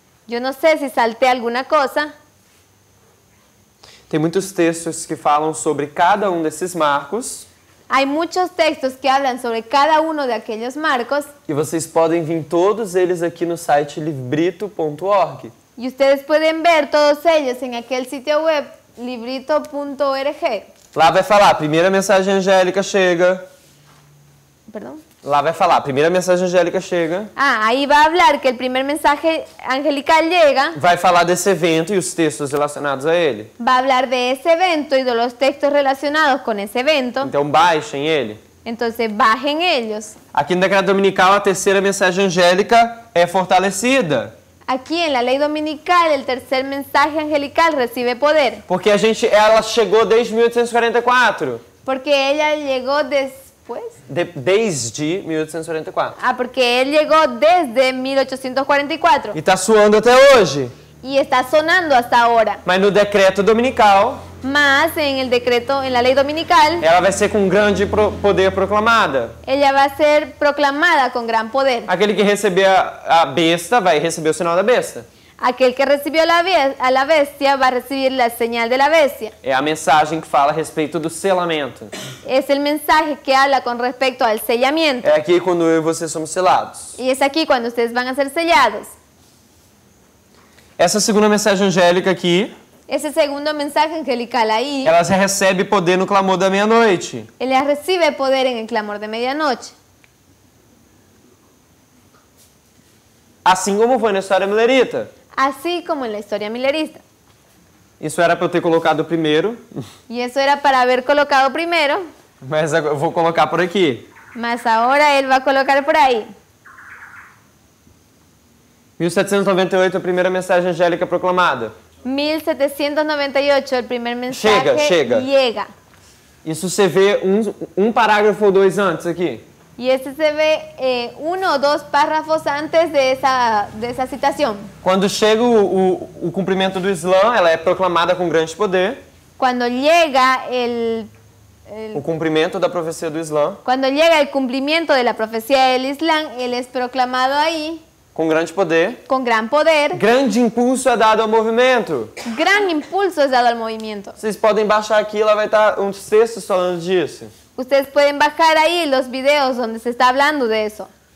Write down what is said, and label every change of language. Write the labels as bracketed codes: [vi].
[es] Yo no sé si salté alguna cosa. [pt] Tem muitos textos que falam sobre cada um desses marcos. [es] Hay muchos textos que hablan sobre cada uno de aquellos marcos. [pt] E vocês podem vir todos eles aqui no site librito.org. [es] Y ustedes pueden ver todos ellos en aquel sitio web librito.org. [pt] Lá vai falar, a primeira mensagem angélica chega. [es] Perdón. [pt] Lá vai falar, a primeira mensagem angélica chega. [es] Ah, ahí va a hablar que el primer mensaje angelical llega. [pt] Vai falar desse evento e os textos relacionados a ele. [es] Va a hablar de ese evento y de los textos relacionados con ese evento. [pt] Então baixem ele. [es] Entonces bajen ellos. [pt] Aqui no decreto dominical, a terceira mensagem angélica é fortalecida. [es] Aquí en la ley dominical el tercer mensaje angelical recibe poder. [pt] Porque ela chegou desde 1844. [es] Porque ella llegó después. [pt] Desde 1844. [es] Ah, porque él llegó desde 1844. [pt] E está suando até hoje. [es] Y está sonando hasta ahora. [pt] Mas no decreto dominical, [es] Más en el decreto, en la ley dominical, [pt] ela vai ser com grande poder proclamada. [es] ella va a ser proclamada con gran poder. [pt] Aquele que receber a besta vai receber o sinal da besta. [es] Aquel que recibió a la bestia va a recibir la señal de la bestia. [pt] É a mensagem que fala a respeito do selamento. [es] Es el mensaje que habla con respecto al sellamiento. [pt] É aqui quando eu e você somos selados. [es] Y es aquí cuando ustedes van a ser sellados. [pt] Essa segunda mensagem angélica aqui, [es] Ese segundo mensaje angelical ahí, [pt] ela recebe poder no clamor da meia-noite. [es] ella recibe poder en el clamor de medianoche. [pt] Assim como foi na história milerita. [es] Así como en la historia milerista. [pt] Isso era para eu ter colocado primeiro, [es] Y eso era para haber colocado primero, [pt] mas eu vou colocar por aqui. [es] mas ahora él va a colocar por ahí. [pt] 1798, a primeira mensagem angélica proclamada. [es] 1798, el primer mensaje [pt] Chega. [es] llega. [pt] Isso você vê um parágrafo ou dois antes aqui. [es] Y este se ve uno o dos párrafos antes de esa citación. [pt] Quando chega o cumprimento do Islã, ela é proclamada com grande poder. [es] Cuando llega [pt] O cumprimento da profecia do Islã, [es] cuando llega el cumplimiento de la profecía del Islam, él es proclamado ahí [pt] com grande poder. [es] con gran poder. [pt] Grande impulso é dado ao movimento. [es] Gran impulso es dado al movimiento. [pt] Vocês podem baixar aqui, lá vai estar uns textos falando disso. [es] Ustedes pueden bajar ahí los videos donde se está hablando de eso.